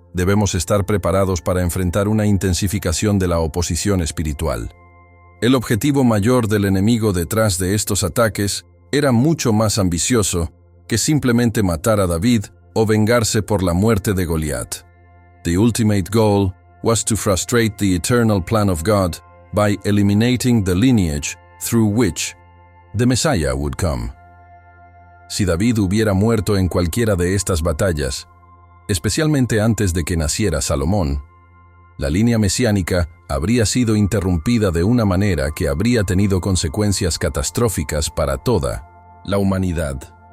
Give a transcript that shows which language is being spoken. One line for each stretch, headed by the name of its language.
Spanish: debemos estar preparados para enfrentar una intensificación de la oposición espiritual. El objetivo mayor del enemigo detrás de estos ataques era mucho más ambicioso que simplemente matar a David o vengarse por la muerte de Goliat.
English: The ultimate goal was to frustrate the eternal plan of God by eliminating the lineage through which the Messiah would come.
Spanish: Si David hubiera muerto en cualquiera de estas batallas, especialmente antes de que naciera Salomón, la línea mesiánica habría sido interrumpida de una manera que habría tenido consecuencias catastróficas para toda la humanidad.